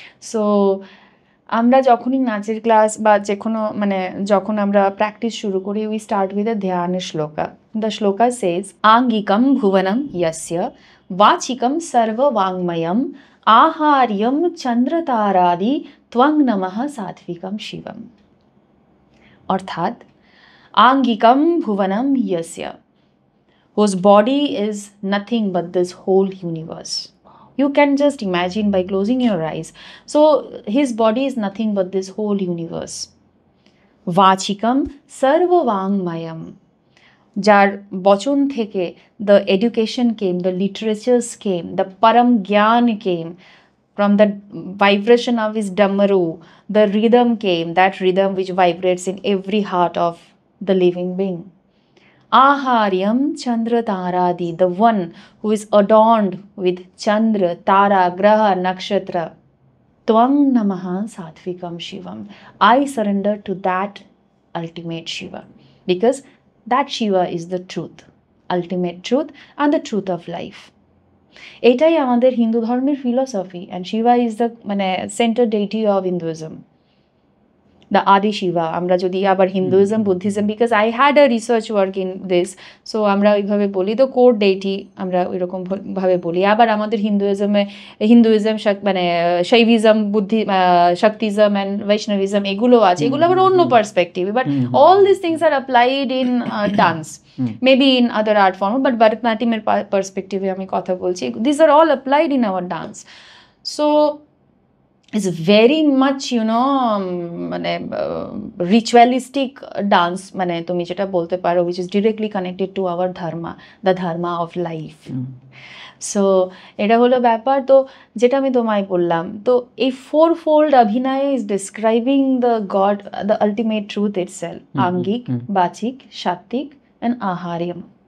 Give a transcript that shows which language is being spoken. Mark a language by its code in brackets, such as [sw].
[bn] So আমরা যখনই নাচের ক্লাস বা যে কোনো মানে যখন আমরা প্র্যাকটিস শুরু করি, [en] We start with a dhyana shloka. The shloka says [sa] আঙ্গিকম ভুবনম ইয়স্য বাচিকম সর্ববাঙ্ময়ম আহার্যম চন্দ্রতারাদি ত্বং নমঃ সাত্বিকম শিবম। [en] অর্থাৎ [sa] আঙ্গিকম ভুবনম ইয়স্য, [en] whose body is nothing but this whole universe. You can just imagine by closing your eyes. So his body is nothing but this whole universe. [sa] Vachikam sarva vangmayam, [bn] যার বচন থেকে [en] the education came, the literatures came, the param gyan came. From the vibration of his damaru, the rhythm came, that rhythm which vibrates in every heart of the living being. [sa] Aharyam Chandra Taradi, [en] the one who is adorned with Chandra, Tara, Graha, Nakshatra. [sa] Twang Namaha Sattvikam Shivam. [en] I surrender to that ultimate Shiva, because that Shiva is the truth, ultimate truth and the truth of life. [bn] এটাই আমাদের হিন্দু ধর্মের philosophy, [en] and Shiva is the মানে center deity of Hinduism. [bn] The Adi Shiva, আমরা যদি আবার Hinduism, Buddhism, [en] because I had a research work in this, [bn] so আমরা ওইভাবে বলি, তো কোর ডেইটি আমরা ওইরকম ভাবে বলি। আবার আমাদের হিন্দুইজম মানে শৈভিজম, শক্তিজম অ্যান্ড বৈষ্ণবিজম এগুলো আছে, এগুলো আবার অন্য perspective. [en] but all this things are applied in dance, maybe in other art form, but [bn] ভরতনাট্যমের পার্সপেক্টিভে আমি কথা বলছি, [en] This are all applied in our dance. So is very much [bn] মানে রিচুয়ালিস্টিক ডান্স, মানে তুমি যেটা বলতে পারো [en] which is directly connected to our dharma, the dharma of life. [bn] So এটা হলো ব্যাপার। তো যেটা আমি তোমায় বললাম, [en] তো এই fourfold abhinaya is describing the god, the ultimate truth itself, angika, vachika, sattvika and aharyam.